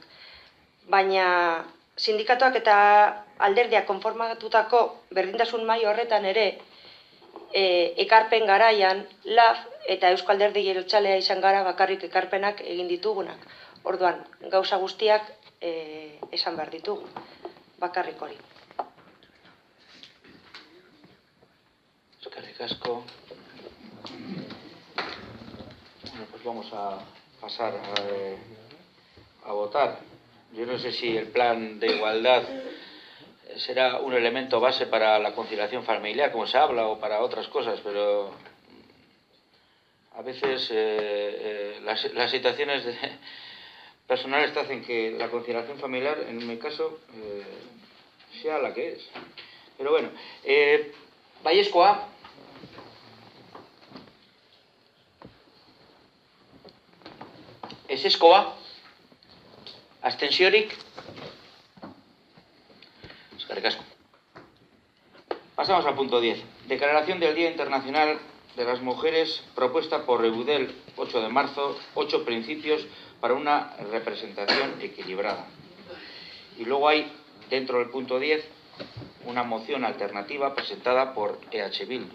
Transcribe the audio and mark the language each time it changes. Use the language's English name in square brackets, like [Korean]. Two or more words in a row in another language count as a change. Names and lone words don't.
[Basque] Baina sindikatuak eta alderdiak konformatutako berdintasun maila horretan ere ekarpen garaian LAF eta Eusko Alderdi Jeltzalea izan gara bakarrik ekarpenak egin ditugunak. Orduan, gauza guztiak esan behar ditugu, bakarrik hori. Eskerrik asko. [Spanish] Bueno, pues vamos a pasar a votar. Yo no sé si el plan de igualdad será un elemento base para la conciliación familiar, como se habla, o para otras cosas, pero a veces las situaciones personales te hacen que la conciliación familiar, en mi caso, sea la que es. Pero bueno, [Basque] baiezkoa. Ezezkoa. Abstentziorik. Eskerrik asko. [Spanish] Pasamos al punto 10. Declaración del Día Internacional de las Mujeres propuesta por Eudel 8 de marzo, 8 principios para una representación equilibrada. Y luego hay, dentro del punto 10, una moción alternativa presentada por EH Bildu.